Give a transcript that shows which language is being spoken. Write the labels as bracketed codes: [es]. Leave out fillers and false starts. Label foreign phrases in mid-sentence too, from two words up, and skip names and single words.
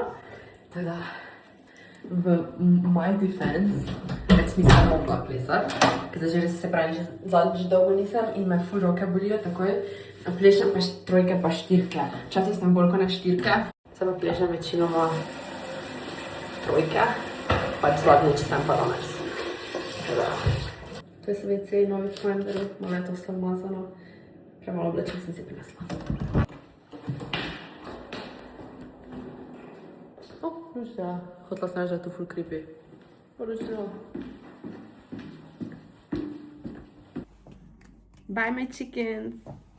[sl] Tako da v [en] my defense [sl] več nisem mogla plesati, ker zdaj že res se pravi, že zadnjič dolgo nisem in me ful roke bolijo takoj. Plešem pa trojke pa štirke. Včasih sem bolj kot na štirke, se pa plešem večinoma trojke, pač zadnjič sem pa danes. To je WC novi Finderu, malo je to vse umazano. Premalo oblečen sem si prinesla. Ruč dela. Hotela sem reči, da je to ful creepy. Ruč dela. [en] Bye my chickens.